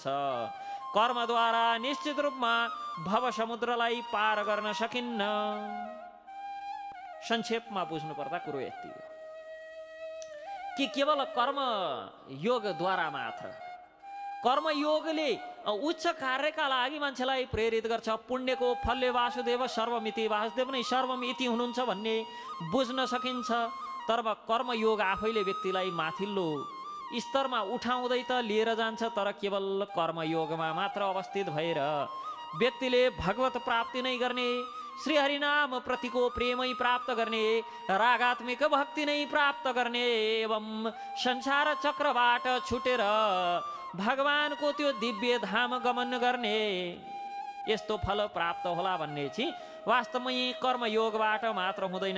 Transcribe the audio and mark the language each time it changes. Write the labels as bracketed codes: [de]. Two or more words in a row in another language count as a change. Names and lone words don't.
[ne] कर्मद्वारा निश्चित रूपमा भव समुद्रलाई पार गर्न सकिन्न। संक्षेपमा बुझ्नु पर्दा कुरो यति हो कि केवल कर्म योगद्वारा मात्र, कर्मयोगले उच्च कार्यका लागि मान्छेलाई प्रेरित गर्छ। पुण्यको फलले [sa] वासुदेव सर्वमिति, [ne] वासुदेव नै [sa] सर्वम इति [ne] हुनुहुन्छ भन्ने बुझ्न सकिन्छ। तर कर्मयोग आफैले व्यक्तिलाई माथिल्लो स्तरमा उठाउँदै त लिएर जान्छ, तर केवल कर्मयोगमा मात्र अवस्थित भएर व्यक्तिले भगवत प्राप्ति नै गर्ने, श्री हरिनाम प्रतिको प्रेमै प्राप्त गर्ने, रागात्मिक भक्ति नै प्राप्त गर्ने एवं संसार चक्रबाट छुटेर भगवानको त्यो दिव्य धाम गमन गर्ने यस्तो फल प्राप्त होला भन्ने चाहिँ वास्तवमै कर्मयोगबाट मात्र हुँदैन।